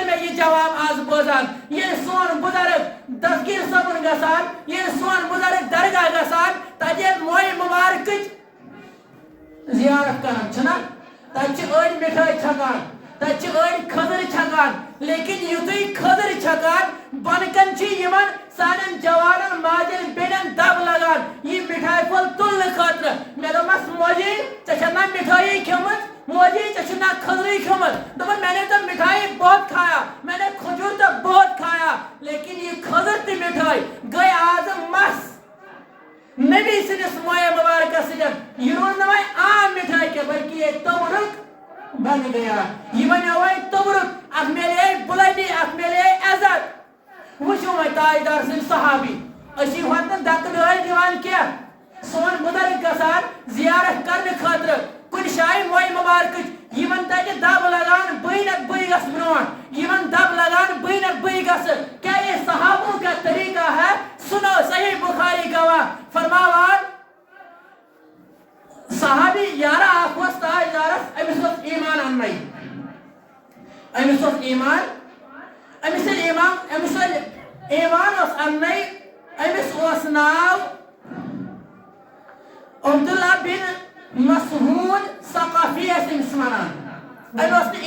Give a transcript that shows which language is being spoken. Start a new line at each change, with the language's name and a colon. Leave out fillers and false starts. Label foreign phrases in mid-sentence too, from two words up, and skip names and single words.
Kashmiri: مےٚ یہِ جواب آز بوزان ییٚلہِ سون بُزرگ دستگیر صٲبُن گژھان ییٚلہِ سون بُزرگ درگاہ گژھان تتہِ ییٚلہِ مویہِ مُبارکٕچ زیارت کران چھُنا تتہِ چھِ أڑۍ مِٹھٲے چھکان تتہِ چھِ أڑۍ خٔزٕر چھکان لیکن یُتھُے خٔزٕر چھکان بۄنہٕ کن چھِ یِمن سانٮ۪ن جوانن ماجٮ۪ن بیٚنٮ۪ن دب لگان یہِ مِٹھایہِ پھوٚل تُلنہٕ خٲطرٕ مےٚ دوٚپمس موجی ژےٚ چھےٚ نا مِٹھٲیی کھیٚمٕژ موجی ژےٚ چھُ نا خٔزرٕے کھیوٚمُت دوٚپُن
Urdu: میں نے تو مٹھائی بہت کھایا میں نے کھجور تو بہت کھایا لیکن یہ
Kashmiri: خٔزٕر تہٕ مٹھائی گٔے آز مس نبی سٕنٛدِس مویہِ مُبارکس سۭتۍ یہِ روٗز نہٕ وۄنۍ عام مٹھائی کینٛہہ
Urdu: بلکہ یہ توبرُک بن گیا
Kashmiri: یہ بنیو وۄنۍ توبرُک اتھ میلے بلندی اتھ میلے عزت وٕچھِو وۄنۍ تاجدار سٕنٛدۍ صحابی أسۍ چھِ ہوٚت نہٕ دکہٕ دٲرۍ دِوان کینٛہہ سون بُزرگ گژھان زیارت کرنہٕ خٲطرٕ کُنہِ جایہِ مویہِ مُبارکٕچ یِمن تتہِ دب لگان بٕے نتہٕ بٕے گژھٕ برونٛٹھ یِمن دب لگان بٕے نتہٕ بٕے گژھٕ
Urdu: کیا یہ صحابوں کا طریقہ ہے سنو
Kashmiri: صحیح بخاری گواہ فرماوان صحابی یارہ اکھ اوس تاجدارس أمِس اوس ایمان اننٕے أمِس اوس ایمان اوس اننٕے أمِس اوس ناو عبداللہ بن مسعود ثقافی ٲسۍ أمِس ونان أمۍ اوس نہٕ